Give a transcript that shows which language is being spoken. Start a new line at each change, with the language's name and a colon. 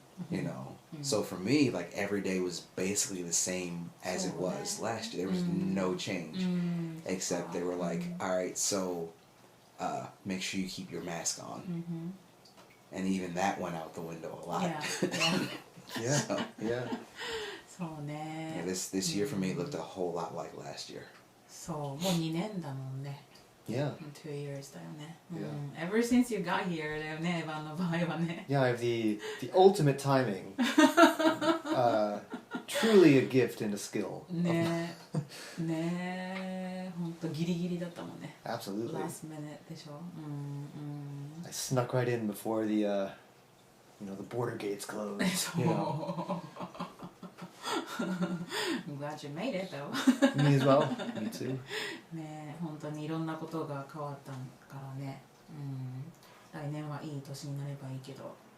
English: You know, so for me, like, every day was basically the same as it was last year. There was no change, except they were like, all right, so make sure you keep your mask on. And even that went out the window a lot. Yeah. So, Yeah.
Japanese: そうね。
English: this year for me looked a whole lot like last year.
Japanese: そう、もう2年だもんね。
English: Yeah. 2 years
Japanese: だよね。
English: Yeah. Ever since you got here
Japanese: だよね、エヴァンの場合はね。
English: Yeah, I have the ultimate timing. Truly a gift and a skill.
Japanese: ねえ、ねえ、ほんとギリギリだったもんね。
English: Absolutely. Last minute
Japanese: でしょ。
English: I snuck right in before the the border gates closed. You know. I'm glad you made it though. Me as well. Me too.
Japanese: ねえ、本当にいろんなことが変わったからね。来年はいい年になればいいけど。